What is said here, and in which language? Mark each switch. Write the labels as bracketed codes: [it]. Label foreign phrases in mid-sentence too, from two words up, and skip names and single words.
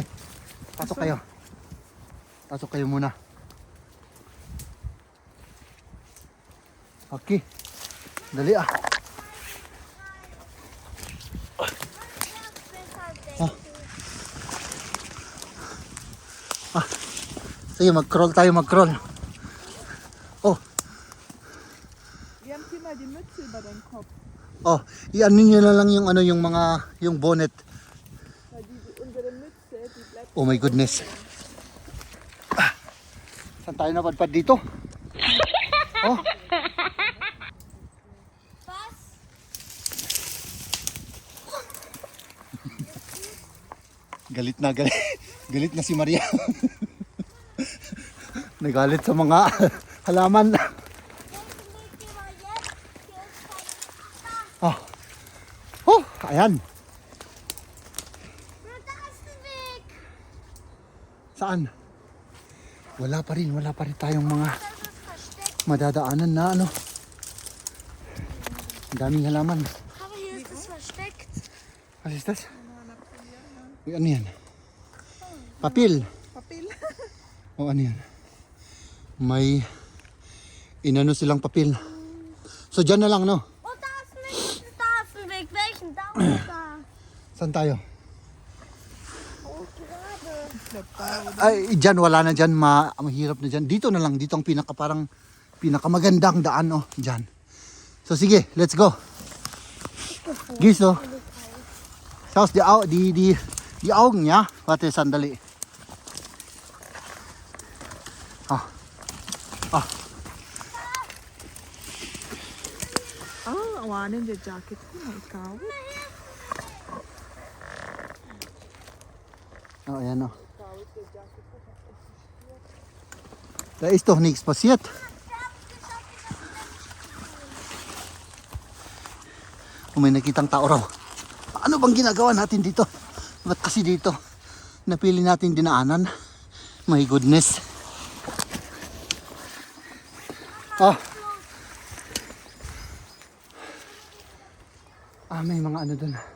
[tl] Pasok kayo. Pasok kayo muna. Okay. Dali Sige, mag-crawl tayo, mag-crawl. [de] Liam, zieh mal die Mütze über deinen Kopf. [tl] I-ano nyo na lang yung ano, yung mga, yung bonnet. [de] Weil unsere Mütze, die bleibt... [en] Oh my goodness. [tl] Saan tayo napadpad dito? [de] Was? [tl] Galit na galit na si Maria. Nagalit sa mga halaman. [de] Geh mal jetzt. Hier ist kein... [tl] Ayan. [de] Na, da ist der Weg. [tl] Saan? Wala pa rin tayong mga madadaanan na ano. Ang daming halaman. [de] Aber hier ist es versteckt. Was ist das? [tl] Uy, ano yan? Papel. Papel. O ano yan? May inano silang papel. So dyan na lang, no? [de] Oh, da ist ein Weg. Welchen? Da oder da? [tl] Saan tayo? [de] Oh, gerade. [tl] Ay, dyan, wala na dyan. Mahirap na dyan. Dito na lang. Dito ang pinakamagandang daan, oh. Dyan. So sige, [en] let's go. [de] Gehst du? Schaust die Augen, ja? Warte, [tl] sandali. Awanin der jacket ko na ikaw. Oh, ayan, oh. [de] Da ist doch nichts passiert. [tl] Kung may nakitang tao raw. Ano bang ginagawa natin dito? Ba't kasi dito napili nating dinaanan? [en] My goodness. [tl] May mga ano dun.